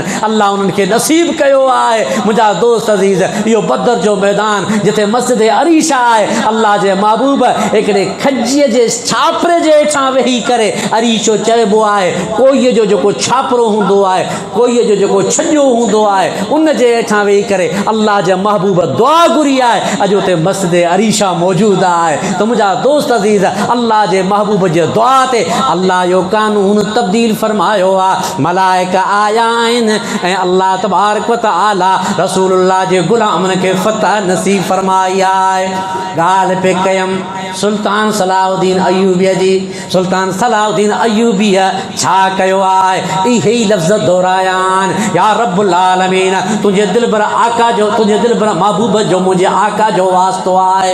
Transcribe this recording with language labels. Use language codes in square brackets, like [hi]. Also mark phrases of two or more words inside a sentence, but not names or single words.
[sd] अल्लाह उन्हनि खे नसीब कयो आहे। मुंहिंजा दोस्त अज़ीज़ इहो बदर जो मैदान जिथे मस्जिद अरीशा आहे, अल्लाह जे महबूब हिकिड़े खजीअ जे छापरे जे हेठां वेही करे, अरीशो चइबो आहे कोईअ जो जेको छापरो हूंदो आहे, कोईअ जो जेको छॼो हूंदो आहे, उन जे हेठां वेही करे अल्लाह जे महबूब दुआ घुरी आहे। अॼु उते मस्जिद अरीशा मौजूद आहे। त मुंहिंजा दोस्त अज़ीज़ अल्लाह जे महबूब जे दुआ ते अल्लाह जो कानून तब्दील फरमायो आहे। मलाइक आया आहिनि ऐं [ar] الله تبارك وتعالى [sd] रसूलुल्लाह जे गुलामनि खे फतह नसीब फरमाई आहे। ॻाल्हि पे कयमि सुल्तान सलाहुद्दीन अयूबीअ जी। सुल्तान सलाहुद्दीन अयूबीअ छा कयो आहे, इहे ई लफ़्ज़ दोहराया आहिनि। [ar] يا رب العالمين [sd] तुंहिंजे दिलबर आका जो, तुंहिंजे दिलबर महबूब जो, मुंहिंजे आका जो वास्तो आहे।